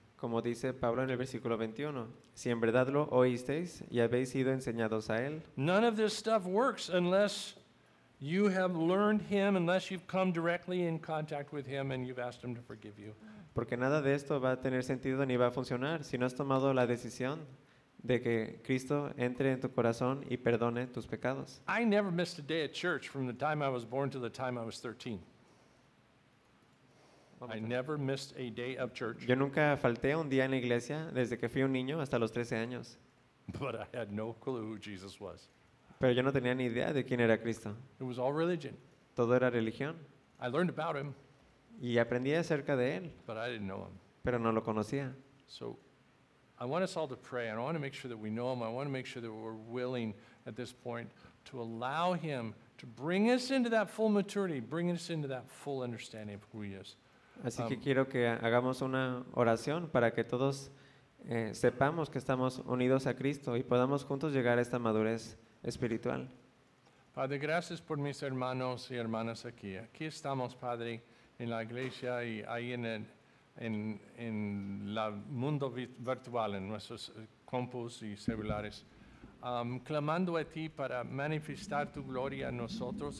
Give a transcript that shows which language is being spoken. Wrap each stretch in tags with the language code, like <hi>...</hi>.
<es>Como dice Pablo en el versículo 21, si en verdad lo oísteis y habéis sido enseñados a él.</es> <en>None of this stuff works unless you have learned him, unless you've come directly in contact with him and you've asked him to forgive you.</en> <es>Porque nada de esto va a tener sentido ni va a funcionar si no has tomado la decisión de que Cristo entre en tu corazón y perdone tus pecados.</es> <en>I never missed a day at church from the time I was born to the time I was 13. I never missed a day of church.</en> <es>Yo nunca falté un día en la iglesia desde que fui un niño hasta los 13 años.</es> <en>But I had no clue who Jesus was.</en> <es>Pero yo no tenía ni idea de quién era Cristo.</es> <en>It was all religion.</en> <es>Todo era religión.</es> <en>I learned about him.</en> <es>Y aprendí acerca de él.</es> <en>But I didn't know him.</en> <es>Pero no lo conocía.</es> <en>So I want us all to pray and I want to make sure that we know him. I want to make sure that we're willing at this point to allow him to bring us into that full maturity, bring us into that full understanding of who he is.</en> <es>Así que quiero que hagamos una oración para que todos sepamos que estamos unidos a Cristo y podamos juntos llegar a esta madurez espiritual. Padre, gracias por mis hermanos y hermanas aquí. Aquí estamos, Padre, en la iglesia y ahí en el mundo virtual, en nuestros compus y celulares, clamando a ti para manifestar tu gloria a nosotros.</es>